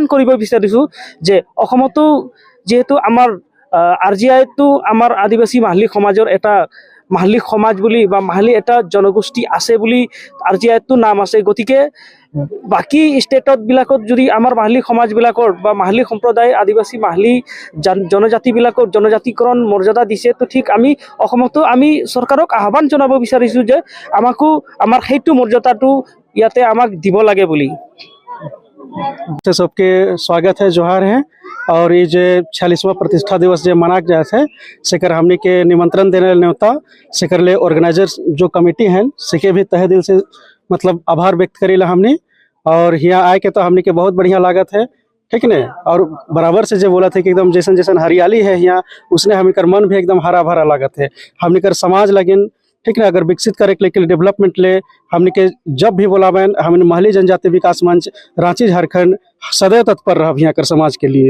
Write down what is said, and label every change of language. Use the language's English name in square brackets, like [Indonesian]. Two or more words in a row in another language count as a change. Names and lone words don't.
[Assamese] কৰিব বিচাৰিছোঁ যে অসমতো যিহেতু আমাৰ RGIতো আমাৰ আদিবাসী মাহিলী সমাজৰ এটা মাহিলী সমাজ বুলি বা মাহিলী এটা জনগোষ্ঠী আছে বুলি RGIতো নাম আছে গতিকে বাকী ষ্টেটত বিলাকত যদি আমাৰ মাহিলী সমাজবিলাকৰ বা মাহিলী সম্প্ৰদায় আদিবাসী মাহিলী জনজাতিবিলাকৰ জনজাতিকৰণ মৰ্যাদা দিছে তো ঠিক আমি অসমতো আমি চৰকাৰক আহ্বান জনাব বিচাৰিছোঁ যে আমাকো আমাৰ সেইটো মৰ্যাদাটো ইয়াতে আমাক দিব লাগে বুলি [Sadri] सबके स्वागत है जोहार है और ये जो 46वां प्रतिष्ठा दिवस जो मनाक जात है सेकर हमने के निमंत्रण देने न्योता सेकर ले ऑर्गेनाइजर जो कमेटी हैं सेके भी तहे दिल से मतलब आभार व्यक्त करेला हमने और यहाँ आए के तो हमने के बहुत बढ़िया लागत है ठीक ने और बराबर से जो बोला थे कि एकदम जैसन जैसन हरियाली है यहाँ उसने हमें कर मन भी एकदम हरा भरा लागत है हमने कर समाज लगिन ठीक है अगर विकसित करे के लिए डेवलपमेंट ले हमने के जब भी बोलावें हमने महली जनजाति विकास मंच रांची झारखंड सदैव तत्पर रह यहाँ कर समाज के लिए